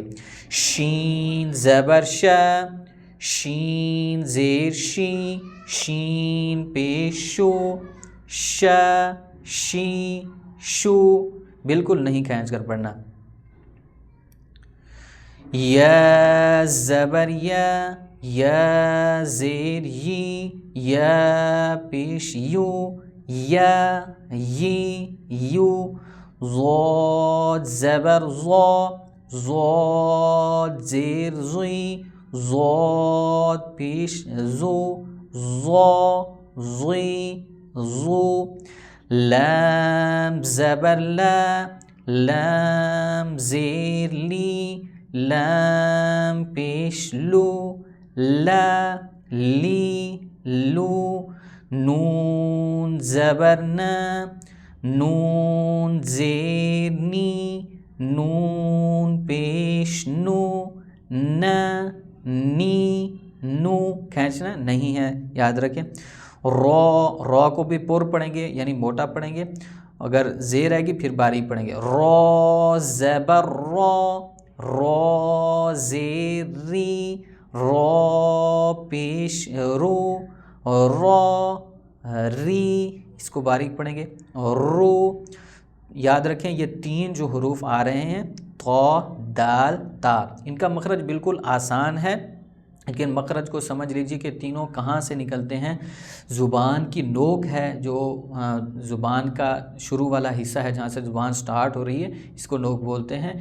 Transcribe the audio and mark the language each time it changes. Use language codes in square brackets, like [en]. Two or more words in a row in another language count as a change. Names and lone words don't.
[ur] شین زبر شا، شین زیر شی، شین پیش شو، شا شی شو. بالکل نہیں کھینچ کر پڑھنا. یا زبر یا، یا زیر یی، یا پیش یو، یا یی یو. ضاد زبر ضا، ضاد زیر زی، ضاد پیش زو، ضا زی زو. لام زبر لا، لام زیر لی، لام پیش لو، لا لی لو. نون زبر ن، نون زیر نی، نون پیش نو، ن نی نو کھینچنا نہیں ہے، یاد رکھیں۔ رو کو بھی پر پڑھیں گے یعنی موٹا پڑھیں گے، اگر زیر آئے گی پھر باریک پڑھیں گے۔ رو زبر رو، رو زیر ری، رو پیش رو، رو ری، اس کو باریک پڑھیں گے۔ رو، یاد رکھیں یہ تین جو حروف آ رہے ہیں طا دال تا، ان کا مخرج بالکل آسان ہے، لیکن مخرج کو سمجھ لیجیے کہ تینوں کہاں سے نکلتے ہیں۔ زبان کی نوک ہے جو زبان کا شروع والا حصہ ہے جہاں سے زبان سٹارٹ ہو رہی ہے، اس کو نوک بولتے ہیں۔